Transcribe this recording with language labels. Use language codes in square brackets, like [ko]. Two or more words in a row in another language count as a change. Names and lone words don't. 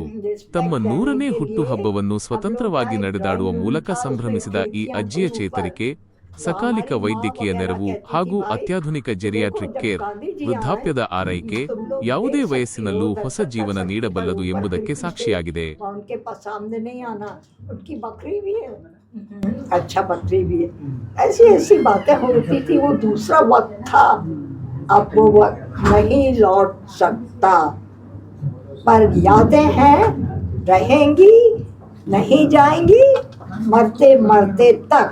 [kn] ತಮ್ಮ 100ನೇ ಹುಟ್ಟುಹಬ್ಬವನ್ನು ಸ್ವತಂತ್ರವಾಗಿ ನಡೆದಾಡುವ ಮೂಲಕ ಸಂಭ್ರಮಿಸಿದ ಈ ಅಜ್ಜಿಯ ಚೇತರಿಕೆ, ಸಕಾಲಿಕ ವೈದ್ಯಕೀಯ ನೆರವು ಹಾಗೂ ಅತ್ಯಾಧುನಿಕ [en] geriatric care, [kn] ವೃದ್ಧಾಪ್ಯದ ಆರೈಕೆ ಯಾವುದೇ ವಯಸ್ಸಿನಲ್ಲೂ ಹೊಸ ಜೀವನ ನೀಡಬಲ್ಲದು ಎಂಬುದಕ್ಕೆ ಸಾಕ್ಷಿಯಾಗಿದೆ. [hi] अच्छा बकरी भी है, ऐसी ऐसी बातें होती थी। वो दूसरा वक्त था, अब वो वक्त नहीं लौट सकता, पर यादें हैं, रहेंगी, नहीं जाएंगी मरते मरते तक।